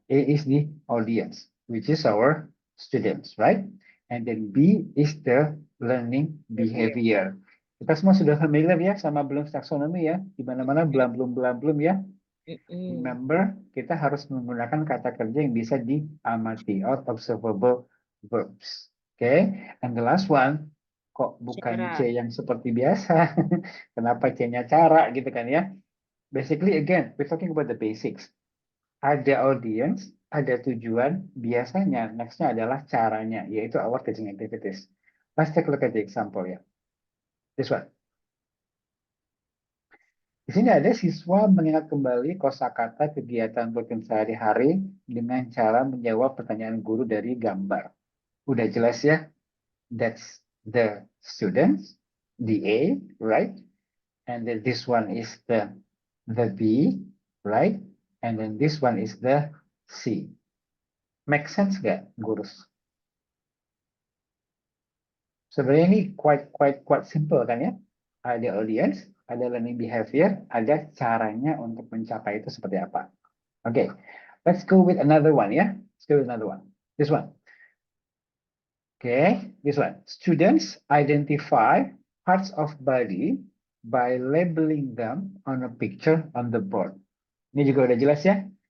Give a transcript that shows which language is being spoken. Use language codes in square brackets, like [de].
[en] A is the audience, which is our students, right? And then B is the learning behavior. [id] Kita semua sudah familiar ya sama Bloom's taxonomy ya. Di mana-mana belum ya. Remember, kita harus menggunakan kata kerja yang bisa diamati [en] or observable verbs. Okay, and the last one, [id] kok bukan Cara. C yang seperti biasa? Kenapa C-nya cara gitu kan ya? [en] Basically, again, we're talking about the basics. [id] Ada audience, ada tujuan, biasanya next-nya adalah caranya, yaitu [en] our teaching activities. Let's take a look at the example ya. This one. [id] Di sini ada siswa mengingat kembali kosakata kegiatan rutin sehari-hari dengan cara menjawab pertanyaan guru dari gambar. Udah jelas ya? [en] That's the students, the A, right? And then this one is the B, right? And then this one is the C. Make sense [id] nggak, [en] gurus? [id] Sebenarnya ini [en] quite simple [id] kan ya? Ada audience, ada learning behavior, ada caranya untuk mencapai itu seperti apa. [en] Okay, let's go with another one ya. Let's go with another one. This one. Okay, this one. Students identify parts of body by labeling them on a picture on the board. [id] Ini juga udah jelas ya.